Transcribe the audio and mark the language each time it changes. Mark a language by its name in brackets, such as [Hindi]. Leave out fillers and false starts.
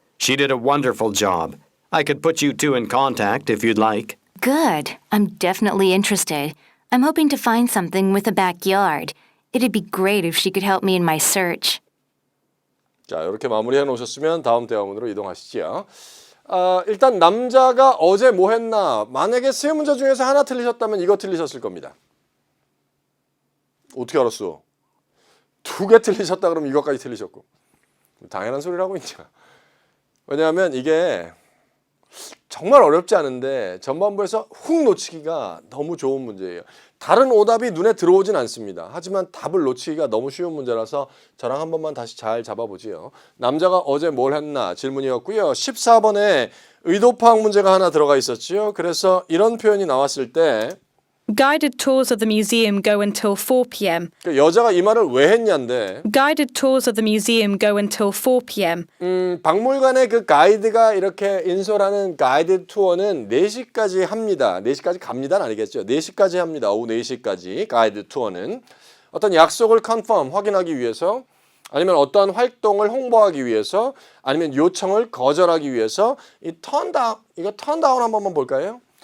[English] She did a wonderful job. I could put you two in contact if you'd like. Good. I'm definitely interested. I'm hoping to find something with a backyard. It'd be great if she could help me in my search. [Korean] 자, 이렇게 마무리해 놓으셨으면 다음 대화문으로 이동하시죠. 일단 남자가 어제 뭐 했나? 만약에 세 문제 중에서 하나 틀리셨다면 이거 틀리셨을 겁니다. 어떻게 알았어? 두 개 틀리셨다 그러면 이것까지 틀리셨고. 당연한 소리라고 있냐. 왜냐하면 이게 정말 어렵지 않은데 전반부에서 훅 놓치기가 너무 좋은 문제예요. 다른 오답이 눈에 들어오진 않습니다. 하지만 답을 놓치기가 너무 쉬운 문제라서 저랑 한 번만 다시 잘 잡아보지요. 남자가 어제 뭘 했나 질문이었고요. 14번에 의도 파악 문제가 하나 들어가 있었지요. 그래서 이런 표현이 나왔을 때 [English] Guided tours of the museum go until 4 p.m. [Korean] 그러니까 여자가 이 말을 왜 했냐인데 [English] Guided tours of the museum go until 4 p.m. [Korean] 박물관의 그 가이드가 이렇게 인솔하는 가이드 투어는 4시까지 합니다. 4시까지 갑니다는 아니겠죠. 4시까지 합니다. 오후 4시까지 가이드 투어는 어떤 약속을 컨펌 확인하기 위해서 아니면 어떠한 활동을 홍보하기 위해서 아니면 요청을 거절하기 위해서 이 턴다운 이거 턴다운 한 번만 볼까요?